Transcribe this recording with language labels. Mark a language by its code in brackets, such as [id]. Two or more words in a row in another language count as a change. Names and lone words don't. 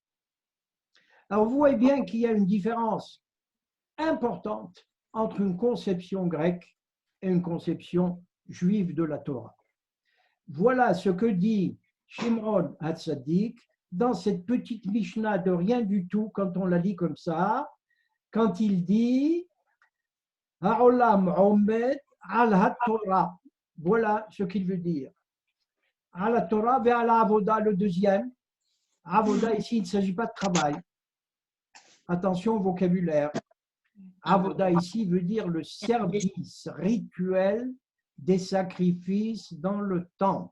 [fr] Alors vous voyez bien qu'il y a une différence importante entre une conception grecque et une conception juive de la Torah. Voilà ce que dit Shimron HaTzadik dans cette petite Mishnah de rien du tout, quand on la lit comme ça, quand il dit « [he] העולם עומד על התורה ». [fr] Voilà ce qu'il veut dire. À la Torah vers la Avoda, le deuxième. Avoda, ici, il ne s'agit pas de travail. Attention au vocabulaire. Avoda, ici, veut dire le service rituel des sacrifices dans le temple.